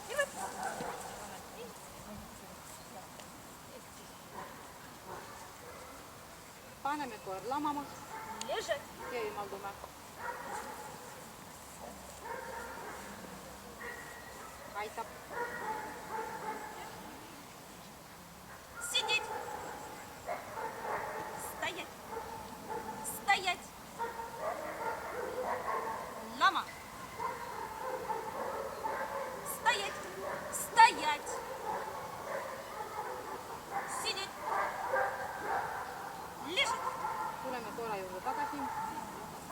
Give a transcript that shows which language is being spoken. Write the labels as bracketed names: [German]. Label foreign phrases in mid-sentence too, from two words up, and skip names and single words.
[Estonian] Paneme koer lamama [Russian] Лежать! [Estonian] ja ilmaldume. Aitab. [Russian] Сидеть! Стоять! Стоять! Лама! Стоять! Стоять! [Estonian] koera juurde tagasi.